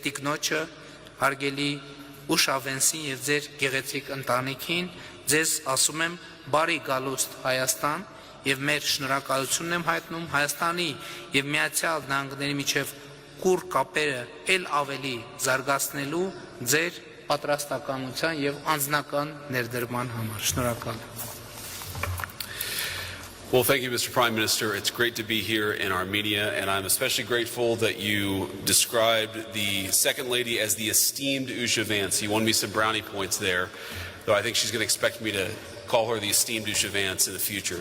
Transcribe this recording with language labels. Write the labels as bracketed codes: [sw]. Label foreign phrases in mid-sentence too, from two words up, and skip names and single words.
[hy] տիկնոջը, հարգելի Ուշավենսին եւ ձեր գեղեցիկ ընտանիքին, ձեզ ասում եմ բարի գալուստ Հայաստան եւ մեր շնորհակալությունն եմ հայտնում Հայաստանի եւ Միացյալ Նահանգների միջև կուռ կապերը ել ավելի զարգացնելու ձեր պատրաստակամության եւ անձնական ներդրման համար։ Շնորհակալ եմ։ [en] Well, thank you, Mr. Prime Minister. It's great to be here in Armenia, and I'm especially grateful that you described the Second Lady as the esteemed Usha Vance. You won me some brownie points there, though I think she's going to expect me to call her the esteemed Usha Vance in the future.